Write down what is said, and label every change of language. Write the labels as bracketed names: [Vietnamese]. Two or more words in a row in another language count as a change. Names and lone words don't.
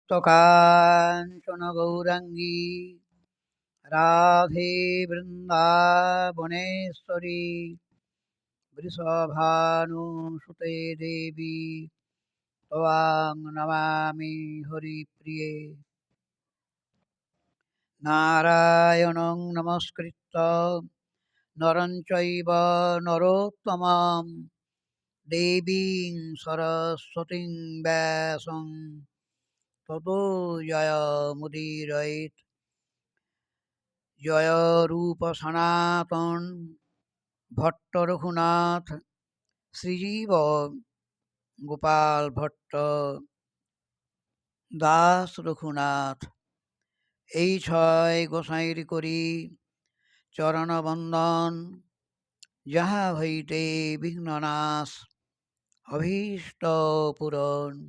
[Sanskrit] তপ্তকাঞ্চন গৌরাঙ্গী রাধে বৃন্দাবনেশ্বরী বৃষভানুসুতে দেবী त्वां नमामि हरिप्रिये। नारायणं नमस्कृत्य नरं चैव नरोत्तमं देवीं सरस्वतीं व्यासं ततो जयमुदीरयेत्। [Bangla] जय रूप सनातन भट्ट रघुनाथ श्रीजीव गोपाल भट्ट दास रघुनाथ এই ছয় গোসাইর করি চরণ বন্দন, যাহা হইতে বিঘ্ননাশ অভীষ্ট পূরণ।